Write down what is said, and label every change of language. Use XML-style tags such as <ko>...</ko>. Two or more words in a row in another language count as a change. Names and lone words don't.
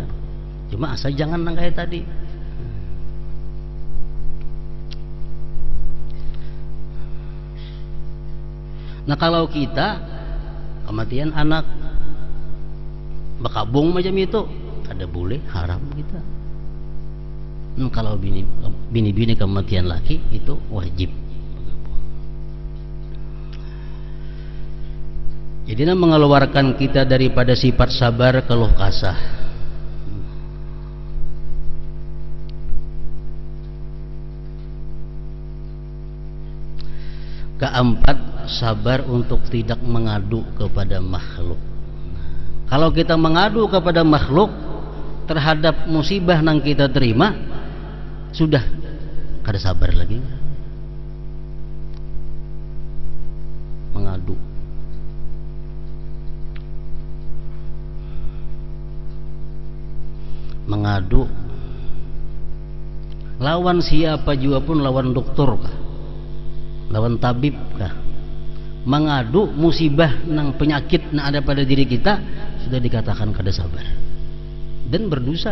<bjn>Cuma asal jangan nang kayak tadi. Nah kalau kita kematian anak bekabung macam itu, kada boleh, haram kita. Nah, kalau bini kematian laki itu wajib.</bjn> <id>Jadi mengeluarkan kita daripada sifat sabar keluh kasah. Keempat, sabar untuk tidak mengadu kepada makhluk. Kalau kita mengadu kepada makhluk terhadap musibah yang kita terima, sudah kada sabar lagi. Mengadu.</id> <bjn>Mengadu lawan siapa juga pun, lawan dokter kah, lawan tabib kah, mengadu musibah nang penyakit yang ada pada diri kita, sudah dikatakan kada sabar dan berdosa.</bjn>